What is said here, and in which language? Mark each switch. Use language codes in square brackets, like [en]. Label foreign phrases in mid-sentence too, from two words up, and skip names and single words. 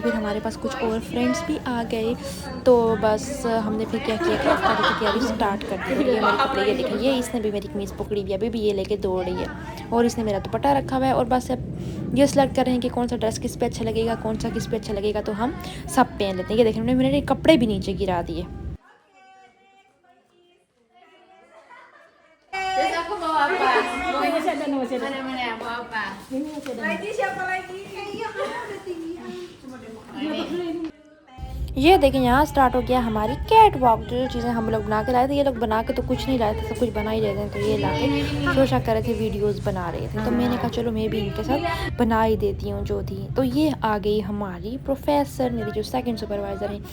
[hi] फिर हमारे पास कुछ और फ्रेंड्स भी आ गए, तो बस हमने फिर क्या किया कि अफ्तारी की तैयारी स्टार्ट कर दी। ये मेरे कपड़े ये देखें, ये इसने भी मेरी कमीज़ पकड़ी हुई है, अभी भी ये लेके दौड़ रही है, और इसने मेरा दुपट्टा रखा हुआ है। और बस अब ये सिलेक्ट कर रहे हैं कि कौन सा ड्रेस किस पे अच्छा लगेगा, कौन सा किस पे अच्छा लगेगा, तो हम सब पहन लेते हैं। ये देखें, मेरे कपड़े भी नीचे गिरा दिए। [id] Terus aku bawa apa? Masih ada, masih ada. Mana bawa apa? Ini masih ada. Lagi siapa lagi? Iya, udah tinggi. [hi] ये देखें, यहाँ स्टार्ट हो गया हमारी [en] cat walk. [hi] जो चीज़ें हम लोग बना के लाए थे, ये लोग बना के तो कुछ नहीं लाए थे, सब कुछ बना ही रहते हैं। तो ये ला के शोशा कर रहे थे, वीडियोस बना रहे थे, तो मैंने कहा चलो मैं भी इनके साथ बना ही देती हूँ जो थी। तो ये आ गई हमारी प्रोफेसर, मेरी जो [en] second supervisor [hi] हैं।